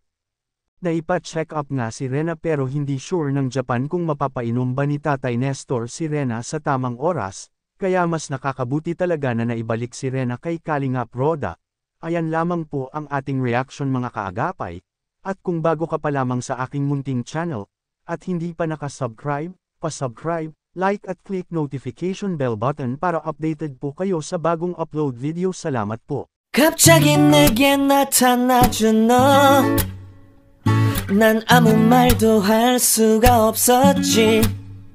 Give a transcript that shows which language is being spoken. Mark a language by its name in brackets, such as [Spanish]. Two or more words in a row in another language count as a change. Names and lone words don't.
[Filipino] Naipa-check up nga si Rena pero hindi sure ng Japan kung mapapainom ba ni Tatay Nestor si Rena sa tamang oras, kaya mas nakakabuti talaga na naibalik si Rena kay Kalingap Roda. Ayan lamang po ang ating reaction mga kaagapay, at kung bago ka pa lamang sa aking munting channel, at hindi pa nakasubscribe, pa-subscribe, like at click [English] notification bell button [Filipino] para updated po kayo sa bagong [English] upload video. [Filipino] Salamat po. [Korean] 갑자기 내게 나타나준 너 난 아무 말도 할 수가 없었지